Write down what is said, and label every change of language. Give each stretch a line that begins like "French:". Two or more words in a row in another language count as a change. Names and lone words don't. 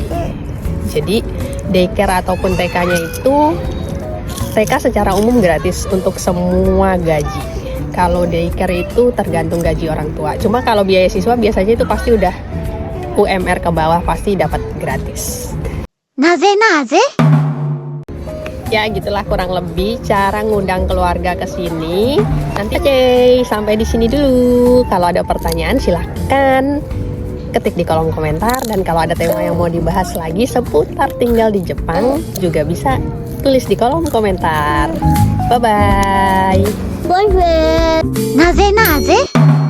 Indonesian: Jadi daycare ataupun TK-nya itu TK secara umum gratis untuk semua gaji. Kalau daycare itu tergantung gaji orang tua. Cuma kalau biaya siswa biasanya itu pasti udah UMR ke bawah pasti dapat gratis.
Japanese: なぜなぜ
Indonesian: Ya gitulah kurang lebih cara ngundang keluarga ke sini. Nanti sampai di sini dulu. Kalau ada pertanyaan silahkan ketik di kolom komentar, dan kalau ada tema yang mau dibahas lagi seputar tinggal di Jepang juga bisa tulis di kolom komentar.
English: Bye bye.
Japanese: なぜなぜ